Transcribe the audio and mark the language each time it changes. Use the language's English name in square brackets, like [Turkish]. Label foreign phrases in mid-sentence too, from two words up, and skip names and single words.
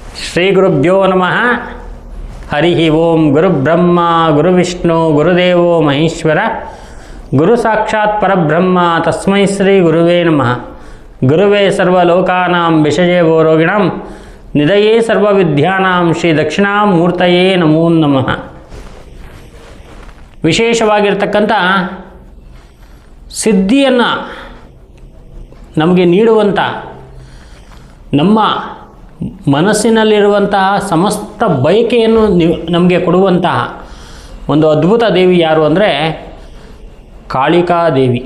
[Sanskrit] ಶ್ರೀ ಗುರುಭ್ಯೋ ನಮಃ. ಹರಿ ಓಂ. ಗುರುಬ್ರಹ್ಮ ಗುರುವಿಷ್ಣು ಗುರುದೇವೋ ಮಹೇಶ್ವರ, ಗುರು ಸಾಕ್ಷಾತ್ ಪರಬ್ರಹ್ಮ ತಸ್ಮೈ ಶ್ರೀ ಗುರುವೇ ನಮಃ. ಗುರುವೇ ಸರ್ವಲೋಕಾನಾಂ ವಿಷಜೇ ರೋಗಿಣಾಂ ನಿಧಯೇ ಸರ್ವವಿದ್ಯಾನಾಂ ಶ್ರೀ ದಕ್ಷಿಣಾಮೂರ್ತಯೇ ನಮೋ ನಮಃ. [Kannada] ವಿಶೇಷವಾಗಿರ್ತಕ್ಕಂಥ ಸಿದ್ಧಿಯನ್ನು ನಮಗೆ ನೀಡುವಂಥ, ನಮ್ಮ ಮನಸ್ಸಿನಲ್ಲಿರುವಂತಹ ಸಮಸ್ತ ಬಯಕೆಯನ್ನು ನಮಗೆ ಕೊಡುವಂತಹ ಒಂದು ಅದ್ಭುತ ದೇವಿ ಯಾರು ಅಂದರೆ ಕಾಳಿಕಾ ದೇವಿ.